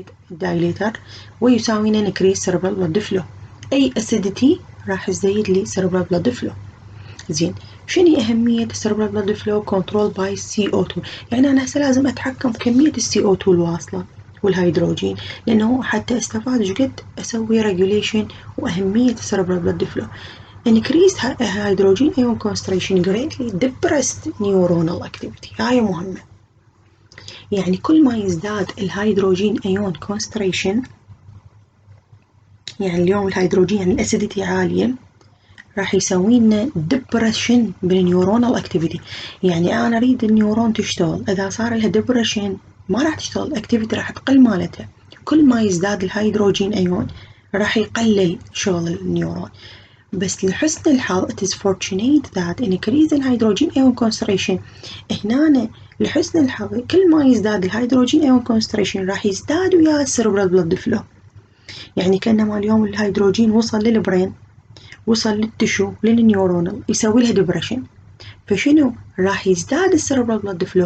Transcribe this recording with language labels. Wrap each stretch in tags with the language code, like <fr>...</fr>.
<en>vasodilator</en> <ar>ويساوينا</ar> <en>increase cerebral blood flow.</en> <ar>أي acidity راح تزيد لي</ar> <en>cerebral blood flow.</en> <ar>زين شنو أهمية السيربرال بلد فلو كنترول باي CO2؟ يعني أنا هسه لازم أتحكم بكمية ال CO2 الواصلة، والهيدروجين، لأنه حتى استفاد شقد أسوي regulation وأهمية</ar> <en>cerebral blood flow. increased hydrogen ion concentration greatly depressed neuronal activity.</en> <ar>هاي مهمة، يعني كل ما يزداد الهيدروجين ايون concentration، يعني اليوم الهيدروجين يعني الاسيديتي عالية، راح يسوي لنا depression بالنيورونال اكتيفيتي. يعني انا اريد النيورون تشتغل، اذا صار لها depression ما راح تشتغل، الاكتيفيتي راح تقل مالتها. كل ما يزداد الهيدروجين ايون راح يقلل شغل النيورون. بس لحسن الحظ</ar> <en>it is fortunate that increase in hydrogen ion concentration.</en> <ar>هنا لحسن الحظ كل ما يزداد الهيدروجين ion concentration راح يزداد وياه السيربرال بلد فلو. يعني كأنما اليوم الهيدروجين وصل للبرين، وصل للتشو للنيورونال، يسوي لها ديبريشن، فشنو راح يزداد السيربرال بلد فلو.</ar>